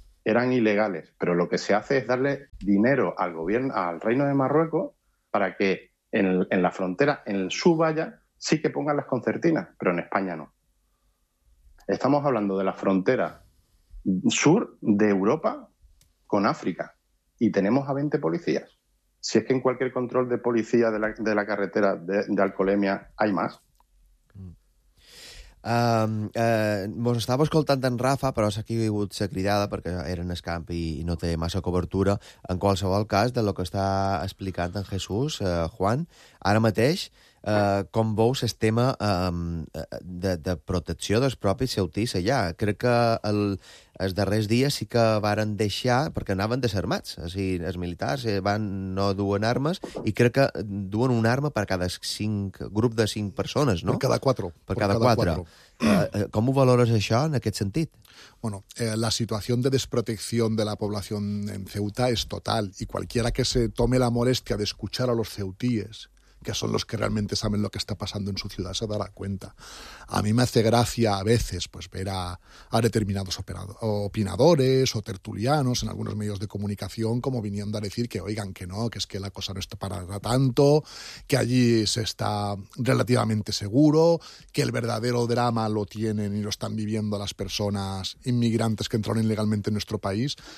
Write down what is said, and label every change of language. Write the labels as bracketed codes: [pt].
[es] eran ilegales, pero lo que se hace es darle dinero al gobierno, al Reino de Marruecos, para que en la frontera, en su valla, sí que pongan las concertinas, pero en España no. Estamos hablando de la frontera sur de Europa con África y tenemos a 20 policías. Si es que en cualquier control de policía de la carretera de Alcolemia hay más. [ca] Mos estava escoltant en Rafa, però s'ha aquí hagut ser cridada perquè era en escamp i no té massa cobertura. En qualsevol cas, de lo que està explicant en Jesús, Juan, ara mateix, com veu sistema de protecció dels propis ceutis allà? Crec que els darrers dies sí que varen deixar, perquè anaven desarmats, o sigui, els militars no duen armes, i crec que duen una arma per cada grup de 5 persones, no? Per cada 4. Per cada 4. Com ho valores això, en aquest sentit? [es] Bueno, la situación de desprotección de la población en Ceuta es total, y cualquiera que se tome la molestia de escuchar a los ceutíes, que son los que realmente saben lo que está pasando en su ciudad, se dará cuenta. A mí me hace gracia a veces pues ver a determinados opinadores o tertulianos en algunos medios de comunicación como viniendo a decir que oigan que no, que es que la cosa no está para tanto, que allí se está relativamente seguro, que el verdadero drama lo tienen y lo están viviendo las personas inmigrantes que entraron ilegalmente en nuestro país.